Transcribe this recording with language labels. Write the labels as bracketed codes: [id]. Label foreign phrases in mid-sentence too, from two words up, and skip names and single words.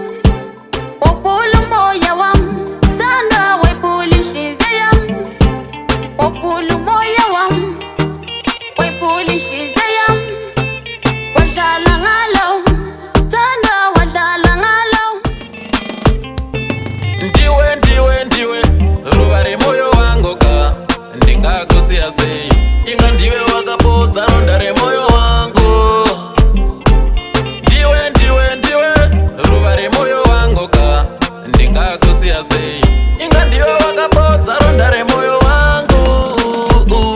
[zu] Wapula umoya wami, sithandwa wayipula inhliziyo yami. Wapula umoya wami, wayipula inhliziyo yami. Wadlala ngalo, sithandwa wadlala ngalo. [sn] Ndiwe ruva remoyo wangu ka ndingakusiya sei, inga ndiwe wakapodza ronda remoyo wangu. Ndiwe ruva remoyo wangu ka ndingakusiya sei, inga ndiwe wakapodza ronda remoyo wangu.